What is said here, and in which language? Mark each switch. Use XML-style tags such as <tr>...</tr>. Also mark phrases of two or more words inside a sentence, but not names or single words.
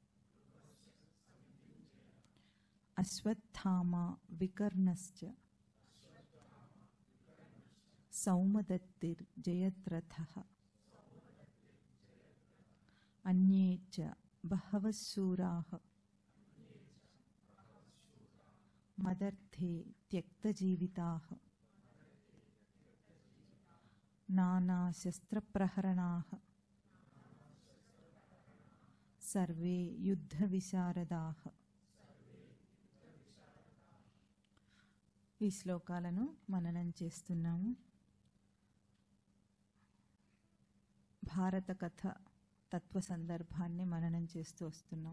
<sa>अश्वत्थामा विकर्णश्च सौमदत्तिर्जयद्रथः अन्ये च बहवः शूराः मदर्थे त्यक्तजीविताः नानाशस्त्रप्रहरणाः सर्वे యుద్ధవిశారదాః.</sa> <te>ఈ శ్లోకాలను మననం చేస్తున్నాము. భారత కథ తత్వ సందర్భాన్ని మననం చేస్తూ వస్తున్నాం.</te>